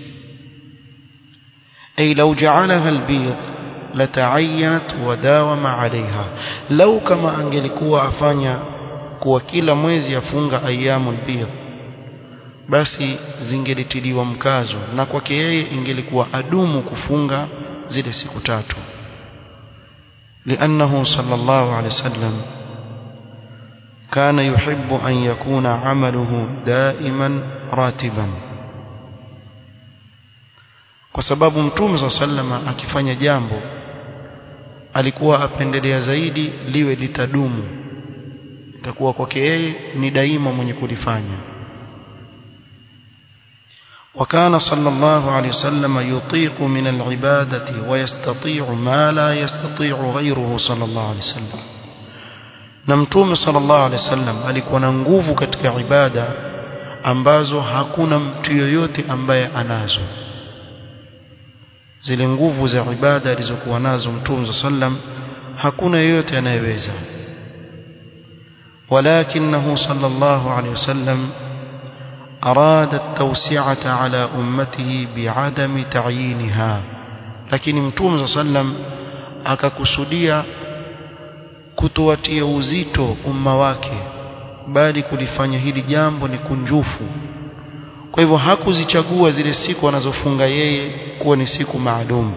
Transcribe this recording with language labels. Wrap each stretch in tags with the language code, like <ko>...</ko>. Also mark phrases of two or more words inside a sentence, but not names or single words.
<ar>أي لو جعلها البيض لتعينت ودام عليها,</ar> <sw>law kama angelikuwa afanya kuwa kila mwezi afunga</sw> <ar>أيام البيض,</ar> <sw>basi zingelitiliwa mkazo na kwake yeye ingelikuwa adumu kufunga zile siku tatu.</sw> <ar>لأنه صلى الله عليه وسلم كان يحب أن يكون عمله دائما راتبا،</ar> <sw>kwa sababu mtume</sw> <ar>صلى الله عليه وسلم</ar> <sw>akifanya jambo alikuwa apendelea zaidi liwe litadumu, itakuwa kwake yeye ni daima mwenye kulifanya.</sw> <ar>وكان صلى الله عليه وسلم يطيق من العبادة ويستطيع ما لا يستطيع غيره صلى الله عليه وسلم.</ar> <sw>نمتوم</sw> <ar>صلى الله عليه وسلم</ar> <sw>alikuwa na nguvu katika ibada ambazo hakuna mtu yoyote ambaye anazo. Zile nguvu za ibada alizokuwa nazo mtume sallam hakuna yoyote anayeweza.</sw> <ar>ولكنه صلى الله عليه وسلم أراد التوسعة على أمته بعدم تعيينها،</ar> <sw>lakini mtume sallam akakusudia kutowatia uzito umma wake, bali kulifanya hili jambo ni kunjufu. Kwa hivyo hakuzichagua zile siku anazofunga yeye kuwa ni siku maalum.</sw>